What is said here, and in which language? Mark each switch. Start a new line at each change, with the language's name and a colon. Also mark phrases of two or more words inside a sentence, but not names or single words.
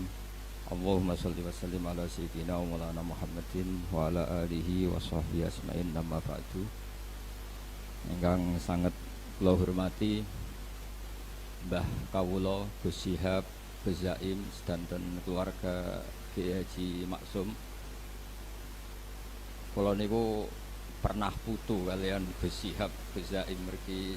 Arabic: اللهم صل وسلم على سيدنا ومولانا محمد وعلى آله وصحبه أجمعين. أما بعد.
Javanese: Ingkang sangat kula hormati Mbah Kawula, Gus Syihab, Gus Zaim sedanten keluarga Kiai Haji Maksum. Kula niku pernah putu kalian Gus Syihab, Gus Zaim mriki.